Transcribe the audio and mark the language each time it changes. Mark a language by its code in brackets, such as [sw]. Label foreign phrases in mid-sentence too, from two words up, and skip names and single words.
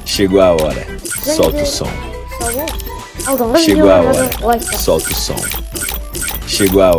[pt] Chegou a hora. Solta o som. [kk] Алдыңғы [pt] Chegou a [kk] видеоларға [pt] hora. [kk] лайк бас. [pt] Solta o som. Chegou a hora.